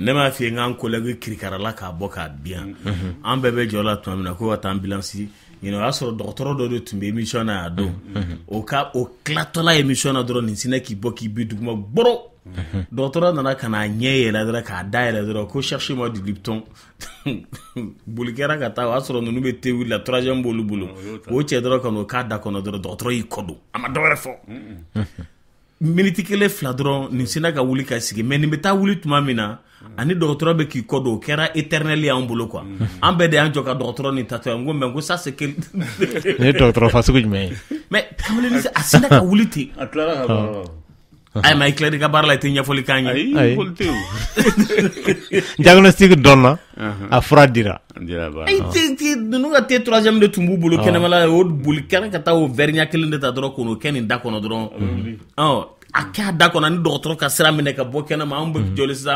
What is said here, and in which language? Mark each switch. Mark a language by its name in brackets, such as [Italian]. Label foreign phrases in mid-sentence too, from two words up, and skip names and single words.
[Bambara] ne m'a f'i ye n k'an collègue kirikarala k'a bɔ k'a diyan an bɛɛ bɛ jɔ la tuma min na ko ka taa ambulance o y'a sɔrɔ dɔgɔtɔrɔ dɔ de tun bɛ émission na a don o tilatɔla émission na dɔrɔn nin sinɛ k'i bɔ k'i bi duguma gbɔrɔ dɔgɔtɔrɔ nana ka n'a ɲɛ yɛlɛ dɔrɔn k'a da yɛlɛ dɔrɔn ko [French] cherchez moi du Lipton [Bambara] boli kɛra ka taa o y'a sɔrɔ ninnu bɛ thé wuli la 3e b'olu bolo o cɛ dɔrɔn ka n'o k'a da kɔnɔ dɔrɔn dɔgɔtɔrɔ y'i kɔ don a ma dɔ wɛrɛ fɔ miniti kelen fila dɔrɔn nin sinna ka wuli ka sigi mais nin bɛ taa wuli tuma min na ani dɔgɔtɔrɔ bɛ k'i kɔ don o kɛra éternel y'an bolo quoi an bɛɛ de y'an jɔ ka dɔgɔtɔrɔ nin tatɔ yan n ko mais ko [French] ça c'est que [Bambara] ne ye dɔgɔtɔrɔ fasugu jumɛn ye mais kamalen a sinna ka wuli ten a tilala ka baara ayi ma i tilala i ka baara la i tɛ ɲɛfɔli k'an ye diagnostic dɔnna a fura dira ninnu ka thé 3e de tun b'u bolo kɛnɛmala o boli kɛra ka taa o verre ɲɛ kelen de ta dɔrɔn k'o kɛ nin da kɔnɔ dɔrɔn a k'a da kɔnɔ ni dɔgɔtɔrɔ ka sira minɛ ka bɔ kɛnɛma an bɛ jɔli sisan